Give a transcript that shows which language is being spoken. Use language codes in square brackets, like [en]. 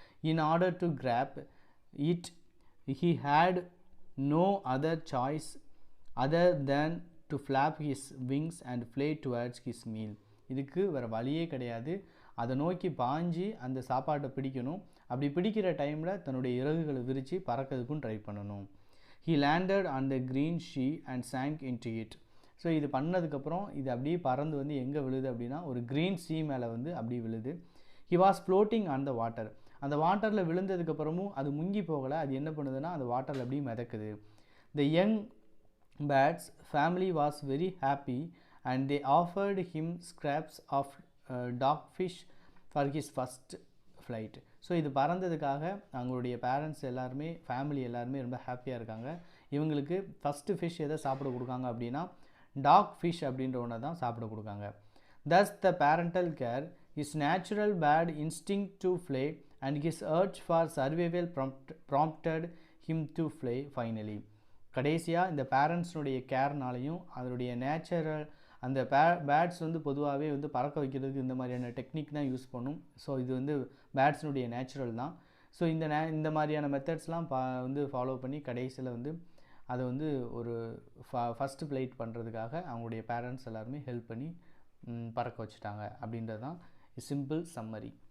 [en] In order to grab it he had no other choice other than to flap his wings and fly towards his meal. [ta] இதுக்கு வேறு வழியே கிடையாது, அதை நோக்கி பாஞ்சு அந்த சாப்பாட்டை பிடிக்கணும். அப்படி பிடிக்கிற டைமில் தன்னுடைய இறகுகளை விரித்து பறக்கிறதுக்கும் ட்ரை பண்ணணும். [en] He landed on the green sea and sank into it. [ta] So இது பண்ணதுக்கப்புறம் இது அப்படியே பறந்து வந்து எங்கே விழுது அப்படின்னா ஒரு க்ரீன் சீ மேலே வந்து அப்படி விழுது. [en] He was floating on the water. [ta] அந்த வாட்டரில் விழுந்ததுக்கப்புறமும் அது முங்கி போகலை, அது என்ன பண்ணுதுன்னா அந்த வாட்டரில் அப்படியே மிதக்குது. [en] The young birds family was very happy and they offered him scraps of dogfish for his first flight. [ta] So இது பறந்ததுக்காக அவங்களுடைய பேரண்ட்ஸ் எல்லாருமே ஃபேமிலி எல்லாருமே ரொம்ப ஹாப்பியாக இருக்காங்க. இவங்களுக்கு ஃபஸ்ட்டு ஃபிஷ் எதை சாப்பிட கொடுக்காங்க அப்படின்னா டாக் ஃபிஷ் அப்படின்ற ஒன்றை தான் சாப்பிட கொடுக்காங்க. [en] Thus the parental care, his natural bad instinct to fly and his urge for survival prompted him to fly finally. [ta] கடைசியாக இந்த பேரண்ட்ஸ்னுடைய கேர்னாலையும் அதனுடைய நேச்சுரல் அந்த பேட்ஸ் வந்து பொதுவாகவே வந்து பறக்க வைக்கிறதுக்கு இந்த மாதிரியான டெக்னிக் தான் யூஸ் பண்ணும். ஸோ இது வந்து பேட்ஸ்னுடைய நேச்சுரல் தான். ஸோ இந்த மாதிரியான மெத்தட்ஸ்லாம் வந்து ஃபாலோ பண்ணி கடைசியில் வந்து அதை வந்து ஒரு ஃபஸ்ட்டு ஃப்ளைட் பண்ணுறதுக்காக அவங்களுடைய பேரண்ட்ஸ் எல்லாருமே ஹெல்ப் பண்ணி பறக்க வச்சுட்டாங்க அப்படின்றது தான் சிம்பிள் சம்மரி.